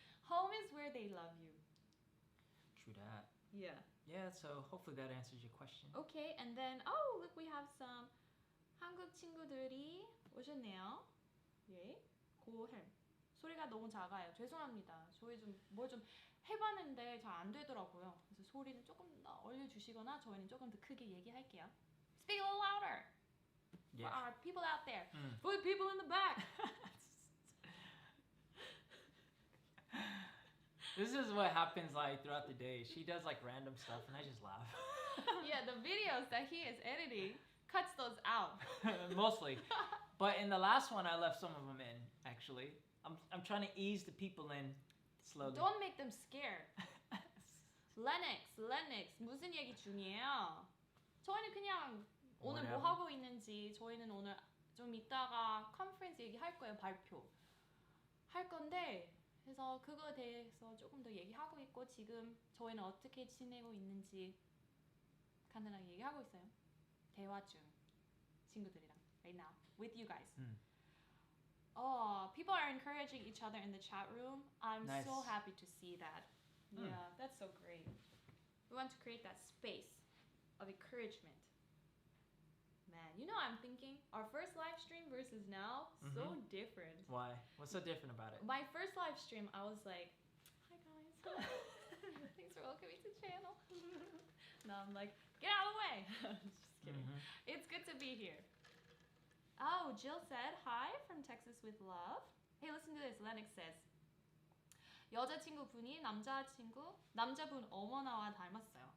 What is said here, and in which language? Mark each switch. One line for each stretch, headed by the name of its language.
English: Home is where they love you. True that. Yeah. Yeah, so hopefully that answers your question. Okay, and then look, we have some
Korean: 한국 친구들이 오셨네요. 예. 고햄. 소리가 너무 작아요. 죄송합니다. 저희 뭘 좀 해봤는데 잘 안 되더라고요. 그래서 소리는 조금 더 올려주시거나 저희는 조금 더 크게 얘기할게요.
English: Speak a little louder. Yeah. For our people out there. For the people in the back. This is what happens like throughout the day. She does like random stuff and I just laugh. Yeah, the videos that he is editing cuts those out. Mostly. But in the last one I left some of them in actually. I'm trying to ease the people in slowly. Don't make them scared.
Korean: Lennox 무슨 얘기 중이에요? 저희는 그냥 오늘 뭐 하고 있는지 저희는 오늘 좀 이따가 컨퍼런스 얘기할 거예요. 발표 할 건데 그래서 그거에 대해서 조금 더 얘기하고 있고 지금 저희는 어떻게 지내고 있는지 간단하게 얘기하고 있어요. 대화 중 친구들이랑
English: right now with you guys. Oh, people are encouraging each other in the chat room. I'm nice. So happy to see that. Yeah, that's so great. We want to create that space of encouragement. Man, you know I'm thinking our first live stream versus now so different. Why? What's so different about it? My first live stream, I was like, "Hi guys, thanks for welcoming to the channel." Now I'm like, "Get out of the way." Just kidding. It's good to be here. Oh, Jill said hi from Texas with love. Hey, listen to this. Lennox says,
Korean: 여자친구분이 남자분 어머니와 닮았어요.